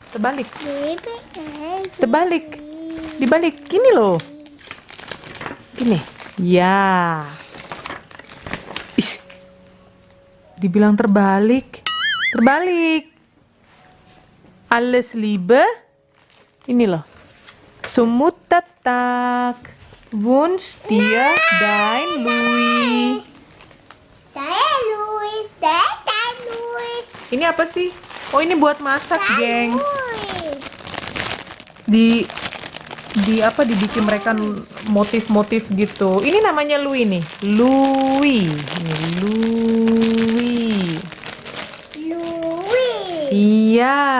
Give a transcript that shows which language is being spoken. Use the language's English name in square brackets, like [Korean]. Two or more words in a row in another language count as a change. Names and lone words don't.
[Indonesian] Dibalik. Gini loh. Gini. Ya. Dibilang terbalik. [German] Alles Liebe. [Indonesian] Ini loh. Sumutatak. [German] Wunsch dir dein Louis. [Indonesian] Ini apa sih? Oh, ini buat masak, gengs. Dibikin mereka motif-motif gitu. Ini namanya Louis nih. Louis. Iya.